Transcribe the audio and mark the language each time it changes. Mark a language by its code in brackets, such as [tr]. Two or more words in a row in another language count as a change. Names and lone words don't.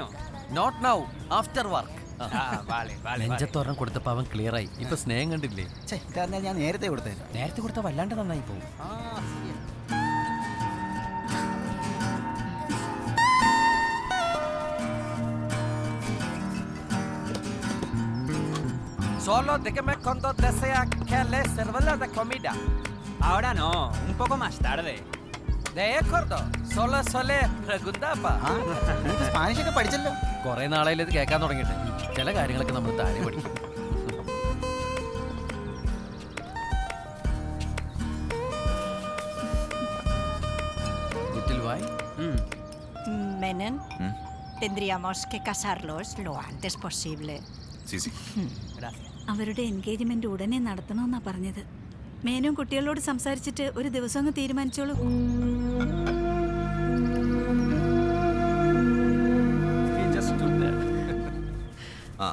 [en] Not now, after work. [es] Ah, vale, vale. [ml] നെഞ്ചത്തോരം കൊടുത്തപ്പോൾ അവൻ ക്ലിയറായി. ഇപ്പൊ സ്നേഹം കണ്ടില്ലേ? കാരണം ഞാൻ നേരത്തെ കൊടുത്തേക്കാം. നേരത്തെ കൊടുത്ത വല്ലാണ്ട് നന്നായി പോകും. [es] Solo déjame cuando desea que le sirva la comida. Ahora no, un poco más tarde. De acuerdo, solo preguntaba. [ml] സ്പാനിഷ് ഒക്കെ പഠിച്ചല്ലോ. കുറെ നാളായാലും ഇത് കേൾക്കാൻ തുടങ്ങിയിട്ട്. ചില കാര്യങ്ങളൊക്കെ നമ്മൾ താഴെ പഠിക്കും. [en] Little wine? [es] Menon, tendríamos que casarlos lo antes posible. സി [ml] അവരുടെ എൻഗേജ്മെന്റ് ഉടനെ നടത്തണമെന്നാ പറഞ്ഞത്. മേനും കുട്ടികളോട് സംസാരിച്ചിട്ട് ഒരു ദിവസം അങ്ങ് തീരുമാനിച്ചോളൂ. ആ